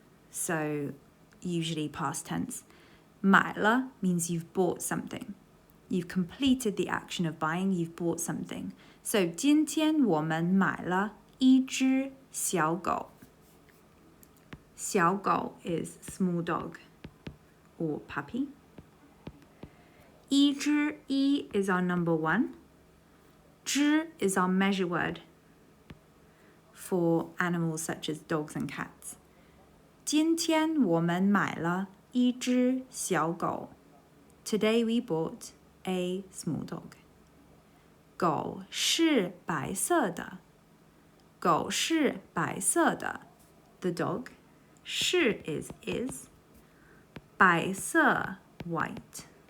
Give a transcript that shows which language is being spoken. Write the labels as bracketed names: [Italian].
[English] So usually past tense. 买了 means you've bought something. You've completed the action of buying, you've bought something. [Chinese] So 今天我们买了一只小狗。 [English] 小狗 is small dog or puppy. 一只 E is our number 1. 只 is our measure word for animals such as dogs and cats. [Chinese] 今天我们买了一只小狗。 [English] Today we bought a small dog. [Chinese] 狗是白色的。狗是白色的。 [English] The dog. 是 is. 白色 white.